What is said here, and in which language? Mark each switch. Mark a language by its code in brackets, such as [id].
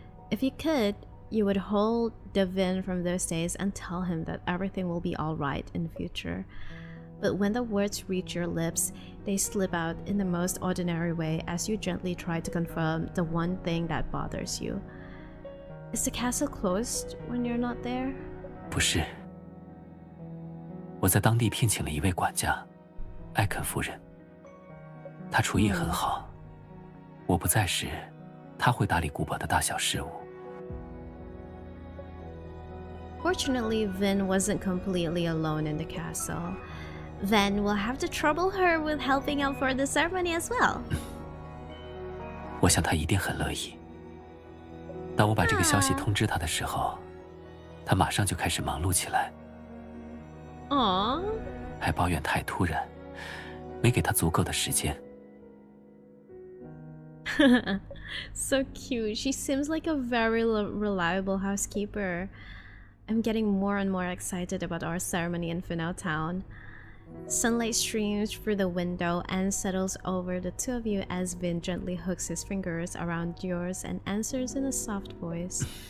[en] If you could, you would hold the Vin from those days and tell him that everything will be alright in the future. But when the words reach your lips, they slip out in the most ordinary way as you gently try to confirm the one thing that bothers you. Is the castle closed when you're not there? [zh] 不是，我在当地聘请了一位管家，艾肯夫人。她厨艺很好，我不在时，她会打理古堡的大小事务。 [en] Fortunately, Vin wasn't completely alone in the castle. Then we'll have to trouble her with helping out for the ceremony as well. [zh] 我想她一定很乐意。当我把这个消息通知她的时候，她马上就开始忙碌起来。 [en] Aww. [zh] 还抱怨太突然，没给她足够的时间。 [en] So cute. She seems like a very reliable housekeeper. I'm getting more and more excited about our ceremony in Finau Town. Sunlight streams through the window and settles over the two of you as Vin gently hooks his fingers around yours and answers in a soft voice.